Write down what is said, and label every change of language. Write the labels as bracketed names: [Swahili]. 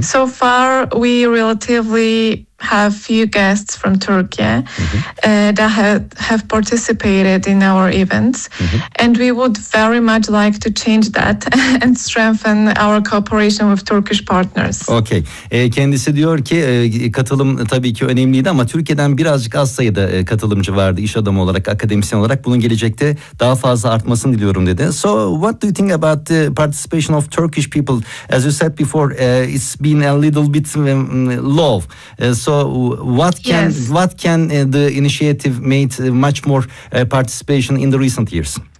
[English] So far, we relatively have few guests from Turkey that have participated in our events, and we would very much like to change that and strengthen our cooperation with Turkish partners. Okay. [Turkish] Kendisi diyor ki katılım tabii ki önemliydi ama Türkiye'den birazcık az sayıda katılımcı vardı, iş adamı olarak, akademisyen olarak. Bunun gelecekte daha fazla artmasını diliyorum dedi. [English] So what do you think about the participation of Turkish people? As you said before, it's been a little bit low. So what can the initiative made much more participation in the recent years?